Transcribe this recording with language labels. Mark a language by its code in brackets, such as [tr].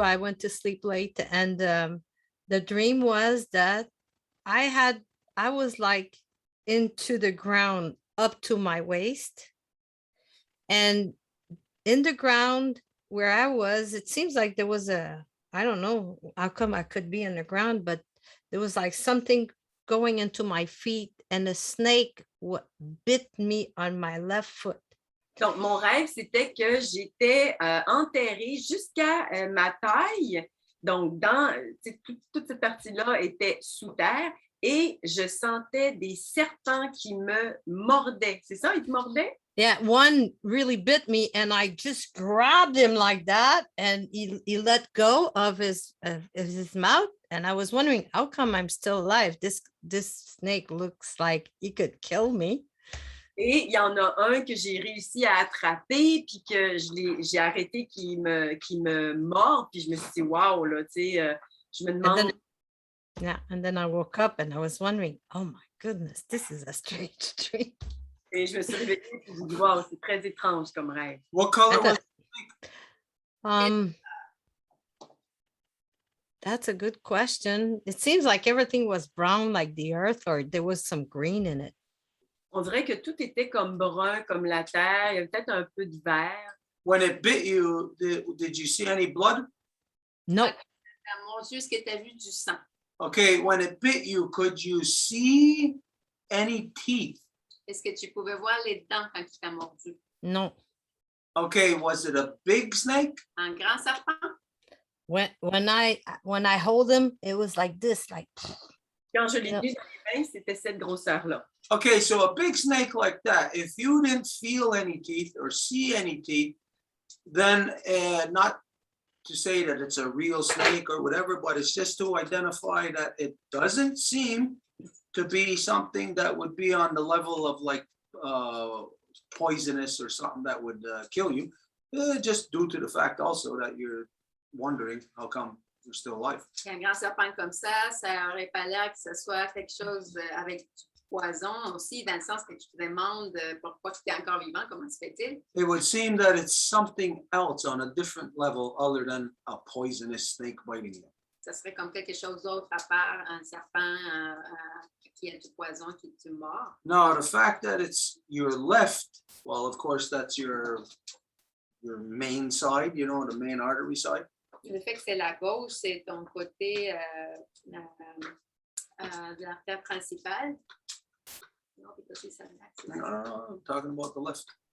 [en] I went to sleep late, and the dream was that I was like into the ground up to my waist, and in the ground where I was, it seems like there was I don't know how come I could be in the ground, but there was like something going into my feet, and a snake bit me on my left foot. [fr] Donc, mon rêve, c'était que j'étais enterrée jusqu'à ma taille. Donc, toute cette partie-là était sous terre et je sentais des serpents qui me mordaient. C'est ça, ils te mordaient? [en] Yeah, one really bit me, and I just grabbed him like that, and he let go of his mouth, and I was wondering, how come I'm still alive? This snake looks like he could kill me. [fr] Et il y en a un que j'ai réussi à attraper, puis que j'ai arrêté qui me mord, puis je me suis dit, wow, là, tu sais, je me demande... [en] And then I woke up and I was wondering, oh my goodness, this is a strange dream. [fr] Et je me suis réveillée et je me suis dit, wow, c'est très étrange comme rêve. [en] What color was That's a good question. It seems like everything was brown like the earth, or there was some green in it. [fr] On dirait que tout était comme brun, comme la terre. Il y avait peut-être un peu de vert. [en] when it bit you, did you see any blood? No. [fr] Mon Dieu, est-ce que tu as vu du sang? [en] Okay, when it bit you, could you see any teeth? [fr] Est-ce que tu pouvais voir les dents quand il t'a mordu? [en] No. Okay, was it a big snake? [fr] Un grand serpent? [en] When I hold him, it was like this, like. [fr] Quand je l'ai tenu dans les mains, c'était cette grosseur-là. [en] Okay, so a big snake like that, if you didn't feel any teeth or see any teeth, then not to say that it's a real snake or whatever, but it's just to identify that it doesn't seem to be something that would be on the level of like poisonous or something that would kill you, just due to the fact also that you're wondering how come you're still alive. [fr] Un grand serpent comme ça aurait pas l'air que ce soit quelque chose avec du poison aussi, dans le sens que tu te demandes pourquoi tu es encore vivant, comment se fait-il? [en] It would seem that it's something else on a different level other than a poisonous snake biting you. [fr] Ça serait comme quelque chose d'autre à part un serpent qui a du poison qui te mord. [en] Now, the fact that it's your left, well, of course, that's your main side, you know, the main artery side. [fr] Le fait que c'est la gauche, c'est ton côté de l'artère principale. [en] No, because it's an accident. No, I'm talking about the left.